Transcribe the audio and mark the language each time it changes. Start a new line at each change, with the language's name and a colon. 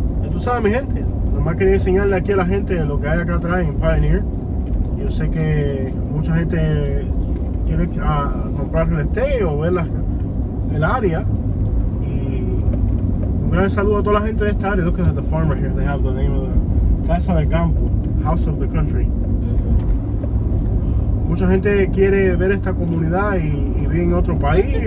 Spanish: Tú sabes, mi gente, nomás quería enseñarle aquí a la gente lo que hay acá atrás en Pioneer. Yo sé que mucha gente quiere comprar el estate o ver el área. Y un gran saludo a toda la gente de esta área.
English: Look at the farmer here. They have the name of the Casa de Campo, House of the Country.
Spanish: Mucha gente quiere ver esta comunidad y vive en otro país.